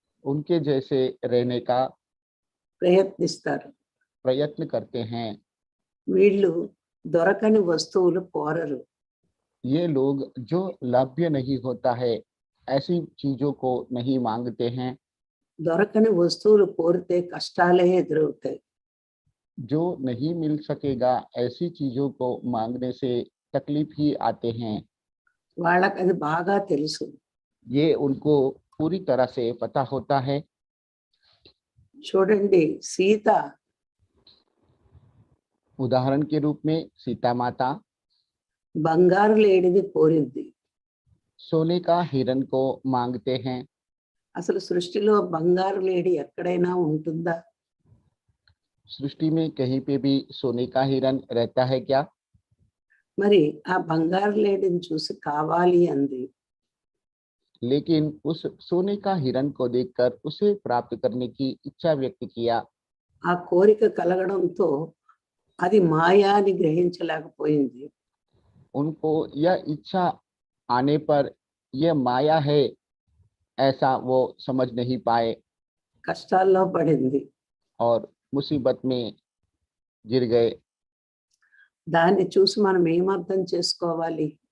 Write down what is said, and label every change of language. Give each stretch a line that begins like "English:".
Hindi: उनके जैसे रहने का
Telugu: ప్రయత్నిస్తారు.
Hindi: प्रयत्न करते हैं।
Telugu: వీళ్ళు దొరకని వస్తువులు కోరరు.
Hindi: ये लोग जो लभ्य नहीं होता है ऐसी चीजों को नहीं मांगते हैं।
Telugu: దొరకని వస్తువులు కోరితే కష్టాలే ఎదురవుతాయి.
Hindi: जो नहीं मिल सकेगा ऐसी चीजों को मांगने से तकलीफ ही आते हैं।
Telugu: వాళ్ళకి అది బాగా తెలుసు.
Hindi: ये उनको पूरी तरह से पता होता है।
Telugu: చూడండి, సీత
Hindi: उदाहरण के रूप में सीता माता
Telugu: బంగారు లేడిని కోరింది.
Hindi: सोने का हिरण को मांगते हैं।
Telugu: అసలు సృష్టిలో బంగారు లేడి ఎక్కడైనా ఉంటుందా?
Hindi: सृष्टि में कहीं पे भी सोने का हिरण रहता है क्या?
Telugu: మరి ఆ బంగారు లేడిని చూసి కావాలి అంది.
Hindi: लेकिन उस सोने का हिरण को देखकर उसे प्राप्त करने की इच्छा व्यक्त किया।
Telugu: ఆ కోరిక కలగడంతో అది మాయా అని గ్రహించలేకపోయింది.
Hindi: उनको यह इच्छा आने पर यह माया है ऐसा वो समझ नहीं पाए
Telugu: కష్టాల్లో పడింది.
Hindi: और मुसीबत में गिर गए।
Telugu: దాన్ని చూసి మనం ఏమర్థం చేసుకోవాలి?